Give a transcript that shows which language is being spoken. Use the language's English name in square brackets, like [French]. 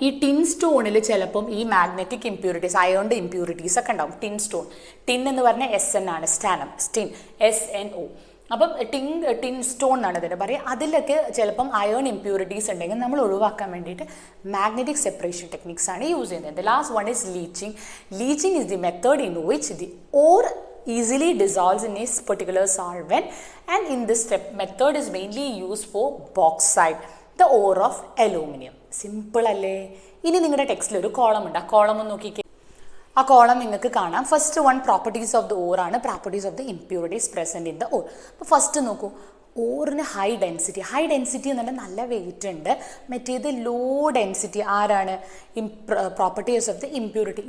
[Malayalam] ഈ ടിൻ സ്റ്റോണിൽ ചിലപ്പം ഈ മാഗ്നറ്റിക് ഇമ്പ്യൂരിറ്റീസ്, അയോണിൻ്റെ ഇമ്പ്യൂരിറ്റീസ് ഒക്കെ ഉണ്ടാവും. ടിൻ സ്റ്റോൺ, ടിൻ എന്ന് പറഞ്ഞാൽ SN ആണ്, സ്റ്റാനം, സ്റ്റിൻ, SNO. അപ്പം ടിൻ സ്റ്റോൺ എന്നാണ് ഇതിനെ പറയുക. അതിലൊക്കെ ചിലപ്പം അയോൺ ഇമ്പ്യൂരിറ്റീസ് ഉണ്ടെങ്കിൽ നമ്മൾ ഒഴിവാക്കാൻ വേണ്ടിയിട്ട് മാഗ്നറ്റിക് സെപ്പറേഷൻ ടെക്നിക്സ് ആണ് യൂസ് ചെയ്യുന്നത്. [English] The last one is leaching. Leaching is the method in which the ore easily dissolves in a particular solvent, and in this method is mainly used for bauxite, the ore of aluminum. [Malayalam] Simple അല്ലേ? ഇനി നിങ്ങളുടെ ടെക്സ്റ്റിൽ ഒരു column ഉണ്ട്. ആ column ഒന്ന് നോക്കിക്കേ. ആ കോളം നിങ്ങൾക്ക് കാണാം. [English] First one properties of the ore ആണ്. Properties of the impurities present in the ore. [Malayalam] അപ്പോൾ ഫസ്റ്റ് നോക്കൂ, ഓറിന് ഹൈ ഡെൻസിറ്റി. ഹൈ ഡെൻസിറ്റി എന്ന് പറഞ്ഞാൽ നല്ല വെയിറ്റ് ഉണ്ട്. മറ്റേത് [English] Low density. [Malayalam] ആരാണ്? [English] Properties of the impurity.